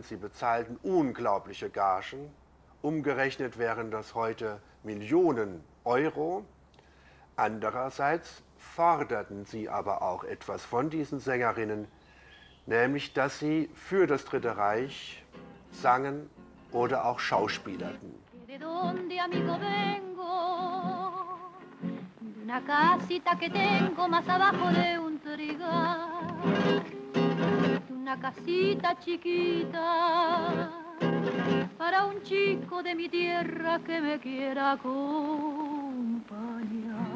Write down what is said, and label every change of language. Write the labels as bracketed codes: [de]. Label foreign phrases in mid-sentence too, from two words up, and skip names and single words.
[de] Sie bezahlten unglaubliche Gagen. Umgerechnet wären das heute Millionen Euro. Andererseits forderten sie aber auch etwas von diesen Sängerinnen, nämlich dass sie für das Dritte Reich sangen oder auch schauspielerten. [es] Una casita que tengo más abajo de un trigal, una casita chiquita para un chico de mi tierra que me quiera acompañar.